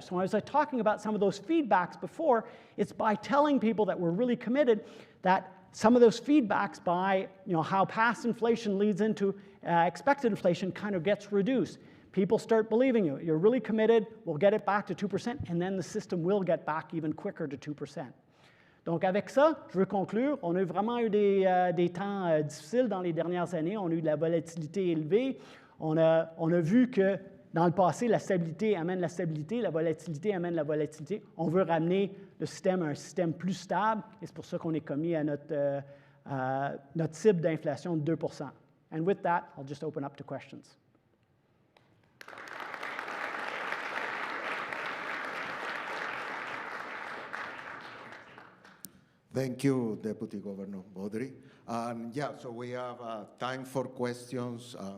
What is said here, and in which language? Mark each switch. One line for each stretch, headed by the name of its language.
English: So as I was talking about some of those feedbacks before, it's by telling people that we're really committed that some of those feedbacks by how past inflation leads into expected inflation kind of gets reduced. People start believing you. You're really committed, we'll get it back to 2%, and then the system will get back even quicker to 2%.
French: Donc avec ça, je veux conclure. On a vraiment eu des temps difficiles dans les dernières années. On a eu de la volatilité élevée. On a vu que dans le passé, la stabilité amène la stabilité, la volatilité amène la volatilité. On veut ramener le système à un système plus stable, et c'est pour ça qu'on est commis à notre cible d'inflation de 2%.
English: And with that, I'll just open up to questions. Thank you, Deputy Governor Beaudry. Yeah, so we have time for questions.